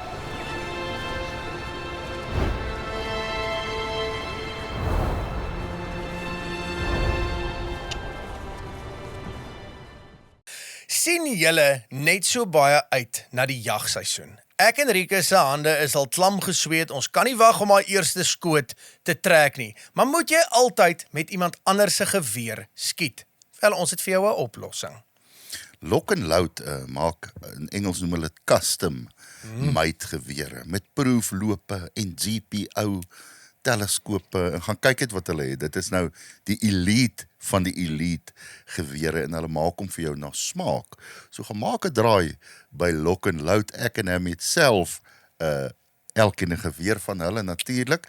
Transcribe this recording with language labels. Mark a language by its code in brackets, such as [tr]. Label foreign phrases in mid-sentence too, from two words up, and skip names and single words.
[af] Sien julle net so baie uit na die jagseisoen? Ek en Rieke se hande is al klam gesweet. Ons kan nie wag om haar eerste skoot te trek nie. Maar moet jy altyd met iemand anders se geweer skiet? Wel, ons het vir jou 'n oplossing. Lock and Load maak, in Engels noem hulle dit [en] custom made [af] gewere met proeflope en GPO teleskope en gaan kyk het wat hulle het. Dit is nou die elite van die elite gewere en hulle maak hom vir jou na smaak. So gaan maak 'n draai by Lock and Load. Ek en hom het self elkeen 'n geweer van hulle natuurlik.